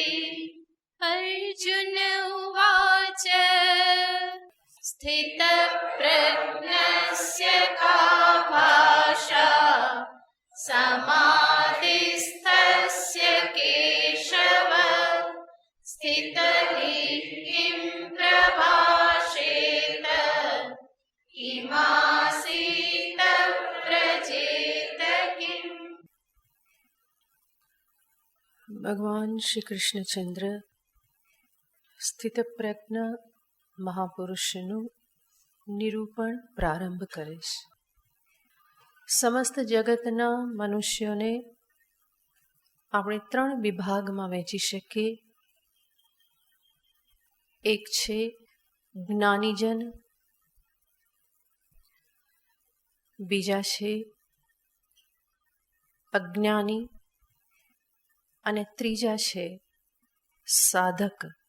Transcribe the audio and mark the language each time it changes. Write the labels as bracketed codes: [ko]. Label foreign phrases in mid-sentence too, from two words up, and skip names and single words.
[sa] अर्जुन उवाच स्थितप्रज्ञस्य का भाषा समाधिस्थस्य केशव स्थितः किं प्रभाषेत किमासीत व्रजेत किम्। [gu] भगवान श्री कृष्णचंद्र સ્થિતપ્રજ્ઞ મહાપુરુષનું નિરૂપણ પ્રારંભ કરે છે. સમસ્ત જગતના મનુષ્યોને આપણે 3 વિભાગમાં વહેંચી શકીએ. એક છે જ્ઞાનીજન, બીજા છે અજ્ઞાની અને ત્રીજા છે સાધક.